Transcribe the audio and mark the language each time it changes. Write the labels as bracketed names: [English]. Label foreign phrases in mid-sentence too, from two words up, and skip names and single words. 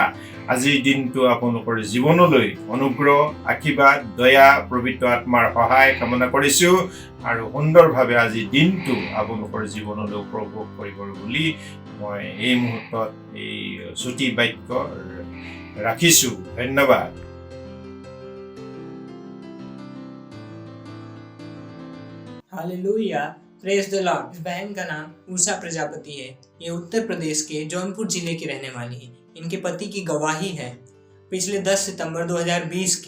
[Assamese] আজিৰ দিনটো আপোনালোকৰ জীৱনলৈ অনুগ্ৰহ, আশীৰ্বাদ, দয়া, পবিত্ৰ আত্মাৰ সহায় কামনা কৰিছোঁ আৰু সুন্দৰভাৱে আজিৰ দিনটো আপোনালোকৰ জীৱনলৈ উপভোগ কৰিব বুলি মই এই মুহূৰ্তত এই চুটি বাক্য ৰাখিছোঁ। ধন্যবাদ। [English] Hallelujah, praise the Lord. [Hindi] इस बहन का नाम उषा प्रजापति है। ये उत्तर प्रदेश के जौनपुर जिले की रहने वाली है। इनके पति की गवाही है पिछले 10 सितंबर 2020 की।